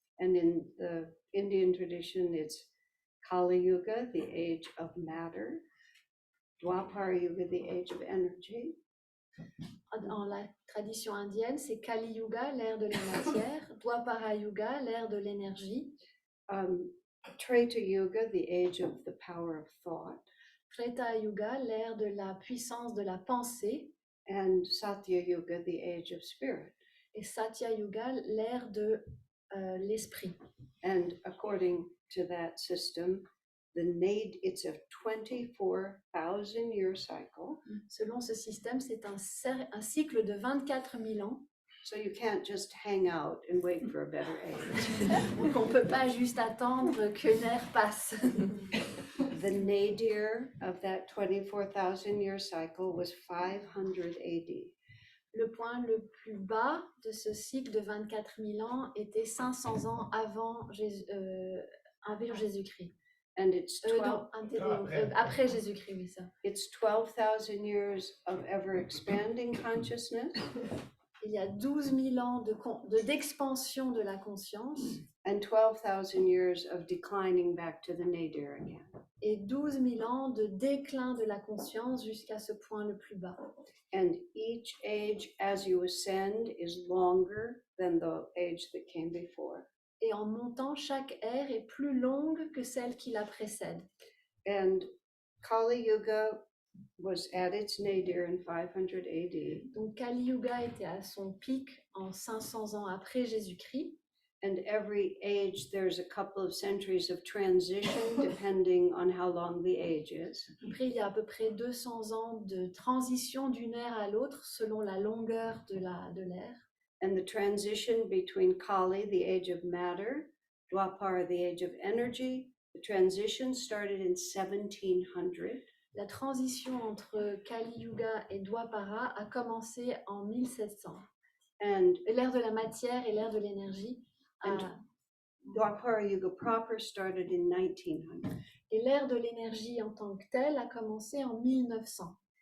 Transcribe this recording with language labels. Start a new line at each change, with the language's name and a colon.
English: And in the Indian tradition, it's Kali Yuga, the age of matter, Dwapara Yuga, the age of energy.
French: Dans la tradition indienne, c'est Kali Yuga, l'ère de la matière, Dwapara Yuga, l'ère de l'énergie,
English: Treta Yuga, the age of the power of thought,
French: Treta Yuga, l'ère de la puissance de la pensée,
English: and Satya Yuga, the age of spirit.
French: et Satya Yuga, l'ère de l'esprit.
English: And according to that system, it's a 24,000 year cycle.
French: Selon ce système, c'est un cycle de 24 000 ans.
English: So you can't just hang out and wait for a better age.
French: Donc on ne peut pas juste attendre qu'une ère passe.
English: The nadir of that 24,000 year cycle was 500 AD.
French: Le point le plus bas de ce cycle de 24 000 ans était 500 ans avant Jésus-Christ.
English: And it's
French: après Jésus-Christ, oui, ça.
English: It's 12,000 years of ever expanding consciousness.
French: Il y a 12 000 ans d'expansion de la conscience.
English: And 12,000 years of declining back to the nadir again.
French: Et 12 000 ans de déclin de la conscience jusqu'à ce point le plus bas.
English: And each age, as you ascend, is longer than the age that came before.
French: Et en montant, chaque ère est plus longue que celle qui la précède.
English: And Kali Yuga was at its nadir in 500 AD.
French: Donc Kali Yuga était à son pic en 500 ans après Jésus-Christ.
English: And every age, there's a couple of centuries of transition depending on how long the age is.
French: Après, il y a à peu près 200 ans de transition d'une ère à l'autre selon la longueur de l'ère.
English: And the transition between Kali, the age of matter, Dwapara, the age of energy, the transition started in 1700.
French: La transition entre Kali Yuga et Dwapara a commencé en 1700.
English: And
French: l'ère de la matière et l'ère de l'énergie.
English: Dwapara Yuga proper started in 1900.
French: Et l'ère de l'énergie en tant que telle a commencé en 1900.